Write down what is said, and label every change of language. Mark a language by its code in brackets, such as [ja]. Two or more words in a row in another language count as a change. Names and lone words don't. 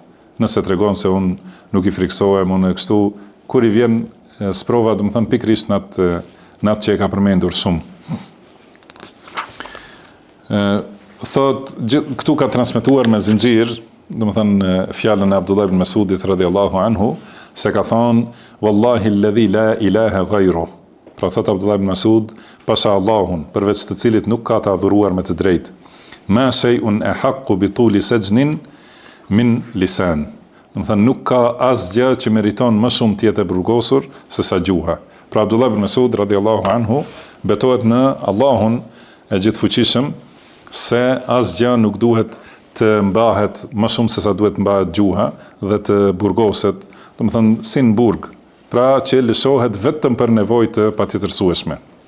[sq] Nëse tregon se unë nuk i friksohem, unë kështu, kur i vjen sprova, do të thonë pikërisht në atë që e ka përmendur shumë. Thot, këtu ka transmetuar me zinxhir, do të thënë fjalën e Abdullah ibn Mas'udit [ar] رضي الله عنه, [sq] se ka thonë [ar] والله الذي لا إله غيره. [sq] Pra thot Abdullah ibn Mas'ud, pasha Allahun, përveç të cilit nuk ka të adhuruar me të drejtë. [ar] ما شيء أحق بطول سجن من لسان. [sq] Do të thënë nuk ka asgjë që meriton më shumë të jetë burgosur se sa gjuha. Pra Abdullah ibn Mas'ud [ar] رضي الله عنه [sq] betohet në Allahun e gjithfuqishëm, se asgjë nuk duhet të mbahet më shumë se sa duhet të mbahet gjuha dhe të burgoset, do të thënë si në burg, pra që lëshohet vetëm për nevojë të patjetërsueshme.